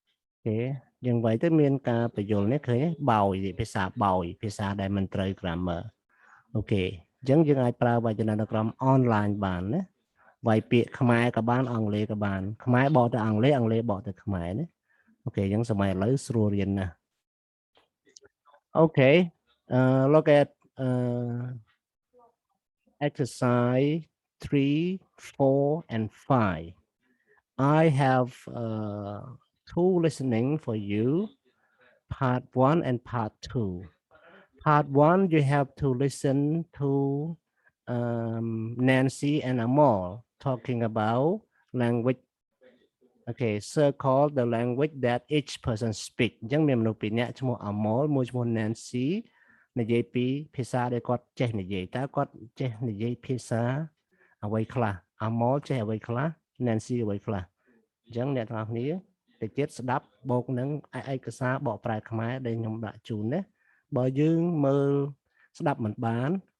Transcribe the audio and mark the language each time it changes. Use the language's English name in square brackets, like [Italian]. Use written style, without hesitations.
[Khmer] អូខេយើងវាយទៅមានការបញ្យល់នេះឃើញបោយភាសាបោយភាសាដែលមិនត្រូវ grammar អូខេអញ្ចឹងយើងអាចប្រើវចនានុក្រម online បានណាវាយពាក្យខ្មែរក៏បានអង់គ្លេសក៏បានខ្មែរបកទៅអង់គ្លេសអង់គ្លេសបកទៅខ្មែរណាអូខេអញ្ចឹងសម័យឥឡូវស្រួលរៀនណាស់ [English] Okay, look at exercise 3, 4, and 5. I have 2 listening for you, part 1 and part 2. Part 1, you have to listen to Nancy and Amol talking about language. Okay, circle the language that each person speak [Khmer] អញ្ចឹងមានមនុស្សពីរនាក់ឈ្មោះ Amol មួយឈ្មោះ Nancy និយាយពីភាសាដែលគាត់ចេះនិយាយតើគាត់ចេះនិយាយភាសាអ្វីខ្លះ Amol ចេះអ្វីខ្លះ Nancy អ្វីខ្លះអញ្ចឹងអ្នកទាំងអស់គ្នាតិចទៀតស្ដាប់បូកនឹងឯកសារបកប្រែខ្មែរដែលខ្ញុំដាក់ជូនណាបើយើងមើលស្ដាប់មិនបាន